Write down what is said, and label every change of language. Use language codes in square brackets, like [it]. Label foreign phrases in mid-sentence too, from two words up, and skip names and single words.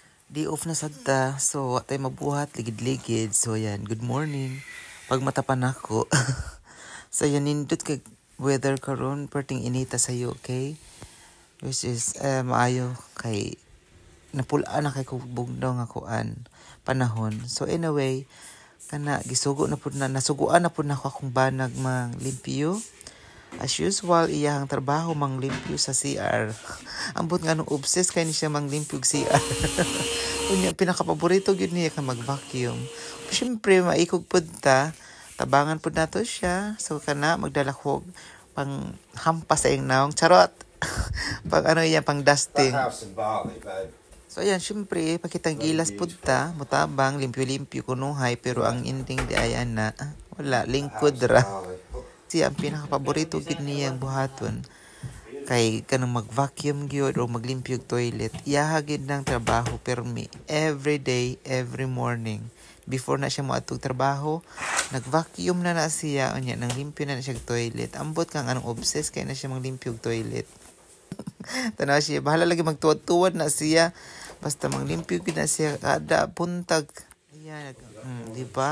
[ceb] Day off na sadta. So, wa tayo mabuhat, ligid-ligid. So, yan. [en] Good morning. [ceb] Pag matapan ako. So, yan. Nindot kag weather karon perting inita sa'yo, okay? [en] Which is, [ceb] maayo kay napulaan na kay bugnaw nga kuan panahon. So, anyway, kana gisugo na pud na nasuguan na pud nako akong banag mang limpyo. As usual, iyahang trabaho mang limpyo sa CR. Ambot nga nung obsessed kay ni siya mang limpyo og CR. Unya pinakapaborito gyud niya ka mag-vacuum. Syempre maikog pud ta, tabangan pud nato siya. So kana magdala ko pang hampas sa ing naong charot. Pag ano yan pang dusting. So ayan, syempre pakitang gilas pud ta, mutabang limpyo-limpyo kunuhay pero ang ending di ay ana. Wala lingkod ra. Siya ang pinakapaborito gid niyang buhaton kay kanang mag-vacuum gyud o maglimpyo og toilet. Iyaha gid ng trabaho permi [en] every day, every morning. [ceb] Before na siya moadtog trabaho, nag-vacuum na siya unya nang limpyo na siya og toilet. Ambot kang anong obsessed kay na siya maglimpyo og toilet. Tanaw siya, bahala lagi magtuwad-tuwad na siya. Basta manglimpyo gid na siya kada buntag. Ayan, di ba?